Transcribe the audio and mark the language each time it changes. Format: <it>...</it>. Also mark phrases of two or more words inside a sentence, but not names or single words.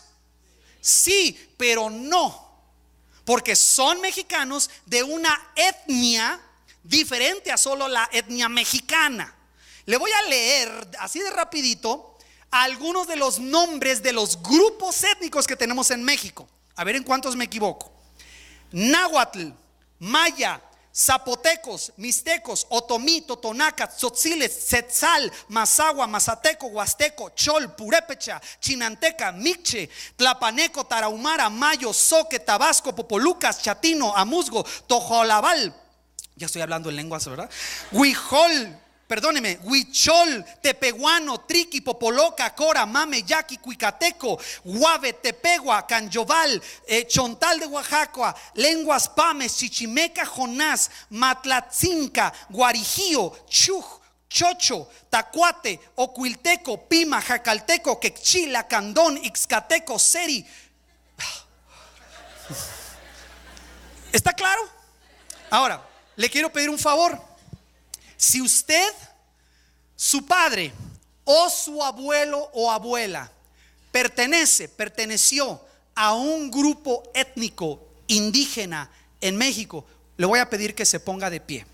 <es>Sí, pero no, porque son mexicanos de una etnia diferente a solo la etnia mexicana. Le voy a leer así de rapidito algunos de los nombres de los grupos étnicos que tenemos en México. A ver en cuántos me equivoco. Náhuatl, maya, zapotecos, mixtecos, otomí, totonaca, tzotziles, tzetzal, mazahua, mazateco, huasteco, chol, purépecha, chinanteca, micche, tlapaneco, tarahumara, mayo, zoque, tabasco, popolucas, chatino, amuzgo, tojolabal. Ya estoy hablando en lenguas, ¿verdad? Huichol, tepehuano, triqui, popoloca, cora, mame, yaqui, cuicateco, guave, tepegua, canyoval, chontal de Oaxaca, lenguas pames, chichimeca, jonás, matlatzinca, guarijío, chuj, chocho, tacuate, ocuilteco, pima, jacalteco, quechila, candón, ixcateco, seri. ¿Está claro? Ahora, le quiero pedir un favor. Si usted, su padre o su abuelo o abuela perteneció a un grupo étnico indígena en México, le voy a pedir que se ponga de pie.</es>